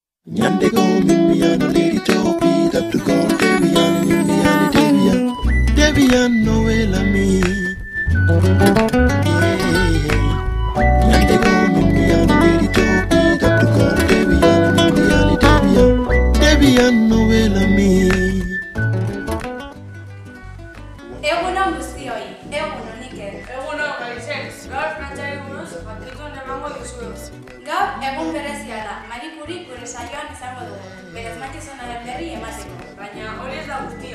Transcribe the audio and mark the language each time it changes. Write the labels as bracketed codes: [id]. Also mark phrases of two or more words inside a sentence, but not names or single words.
[eu] Nyande go Mimbian, a lady to beat up to go Debian, Mimbian, Debian, Noella me. Nyande go Mimbian, a lady to beat up to go Debian, Debian, Noella me. Egunon guztioi, egunon Iker. Egunon, Marisen, gaur frantziari buruz jakitun emango dizuegu. Gaur egun berezia da, Marie Curie gure saioan izango dugu, bere asmakizunaren berri emateko. Baina hori ez da guztia.